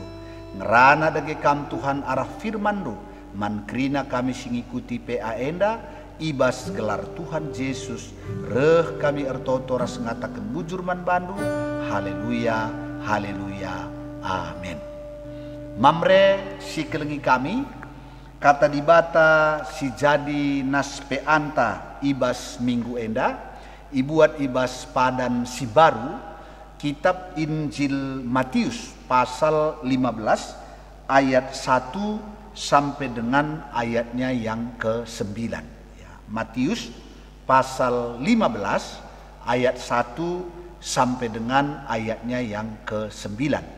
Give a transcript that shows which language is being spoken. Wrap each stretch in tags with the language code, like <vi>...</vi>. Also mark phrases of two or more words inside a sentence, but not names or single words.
<btx>Ngerana dage kam Tuhan arah firmandu, man krina kami sing ikuti PA enda, ibas gelar Tuhan Yesus, reh kami ertoto ras ngatakan bujur man bandu, haleluya, haleluya. Amin. Mamre si kelengi kami, kata dibata si jadi nas pe anta ibas minggu enda, ibuat ibas padan si baru,</btx> <id>kitab Injil Matius pasal 15 ayat 1 sampai dengan ayatnya yang ke-9. Ya, Matius pasal 15 ayat 1 sampai dengan ayatnya yang ke-9.</id>